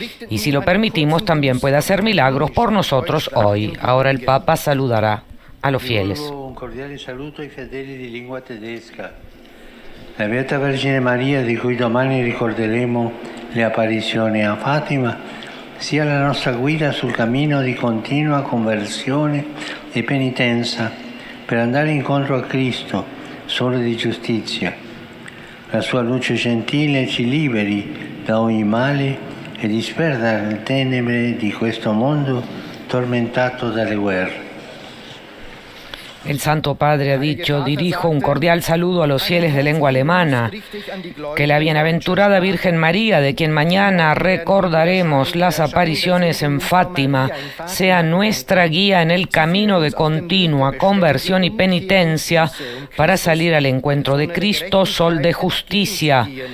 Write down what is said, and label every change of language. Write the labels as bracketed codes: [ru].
[es] Y si lo permitimos, también puede hacer milagros por nosotros hoy. Ahora el Papa saludará a los fieles. [it] Un cordiale saluto ai fedeli di lingua tedesca. La Beata Vergine Maria, di cui domani ricorderemo le apparizioni a Fatima, sia la nostra guida sul cammino di continua conversione e penitenza per andare incontro a Cristo, sole di giustizia. La sua luce gentile ci liberi da ogni male e disperda le tenebre di questo mondo tormentato dalle guerre. [es] El Santo Padre ha dicho: dirijo un cordial saludo a los fieles de lengua alemana. Que la bienaventurada Virgen María, de quien mañana recordaremos las apariciones en Fátima, sea nuestra guía en el camino de continua conversión y penitencia para salir al encuentro de Cristo, sol de justicia.